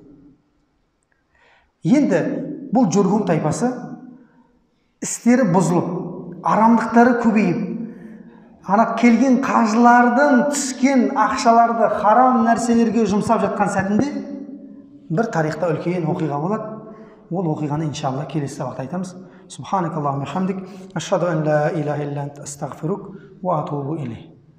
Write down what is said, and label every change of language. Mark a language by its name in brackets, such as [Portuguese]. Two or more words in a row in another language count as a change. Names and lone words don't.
[Kazakh] Енді бұл Жүрхум тайпасы істері бұзылып, арамдықтары көбейіп, ана келген қажылардың түскен ақшаларды харам нәрселерге жұмсап жатқан сәтінде бір тарихта үлкен оқиға болады. Ол оқиғаны иншалла келесі сабақта айтамыз. [Arabic] سبحانك اللهم حمدك أشهد أن لا إله إلا أنت أستغفرك وأتوب إليك.